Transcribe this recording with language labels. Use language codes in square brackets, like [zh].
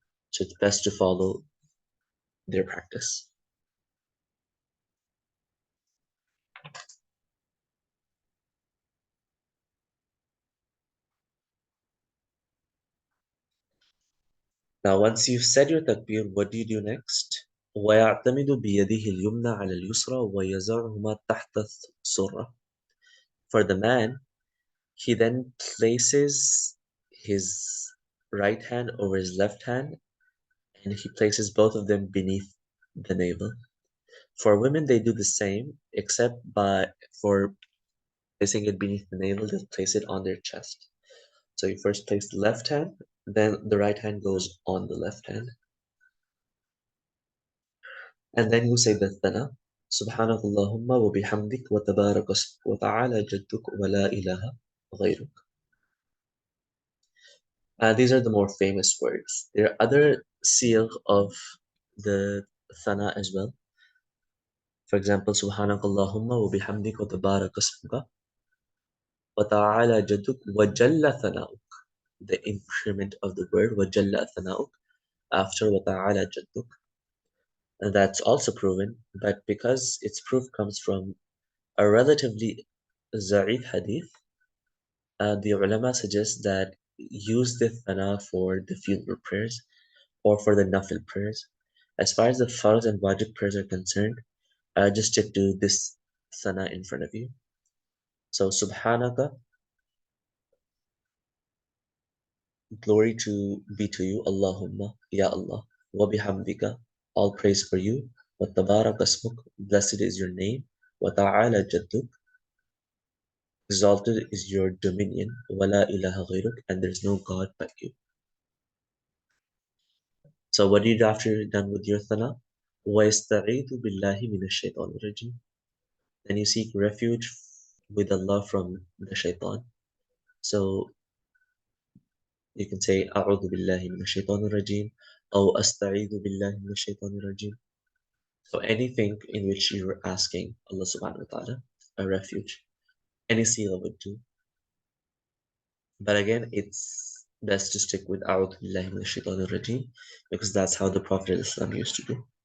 [en] So it's best to follow their practice. Now, once you've said your takbir, what do you do next? [ar] ويعتمد بيده اليمنى على اليسرى ويضعهما تحت السرة. [en] For the man, he then places his right hand over his left hand and he places both of them beneath the navel. For women, they do the same, except for placing it beneath the navel, they place it on their chest. So you first place the left hand, then the right hand goes on the left hand. And then you say the thana. [ar] سبحانك اللهم وبحمدك وتبارك اسمك وتعالى جدك ولا إله غيرك. [en] These are the more famous words. There are other siyagh of the thana as well. For example, [ar] سبحانك اللهم وبحمدك وتبارك اسمك وتعالى جدك وجل ثناؤك. [en] The increment of the word [ar] وجل ثناؤك [en] after [ar] وتعالى جدك. [en] And that's also proven, but because its proof comes from a relatively Za'if hadith, the ulama suggest that use the thana for the funeral prayers or for the nafil prayers. As far as the farz and wajib prayers are concerned, just stick to this thana in front of you. So subhanaka, glory to be to you, Allahumma, Ya Allah, wa bihamdika, all praise for you, wa tabarak asmuk, blessed is your name, wa ta'ala jadduk, exalted is your dominion, wa la ilaha ghayruk, and there is no God but you. So what do you do after you're done with your thana? [ar] وَيَسْتَعِيذُ بِاللَّهِ مِنَ الشَّيْطَانِ الرَّجِيمِ. [en] Then you seek refuge with Allah from the shaitan. So you can say [ar] أعوذ بالله من الشيطان الرجيم أو أستعيذ بالله من الشيطان الرجيم. [en] So anything in which you're asking Allah subhanahu wa ta'ala a refuge, any seal would do. But again, it's best to stick with [ar] أعوذ بالله من الشيطان الرجيم [en] because that's how the Prophet ﷺ used to do.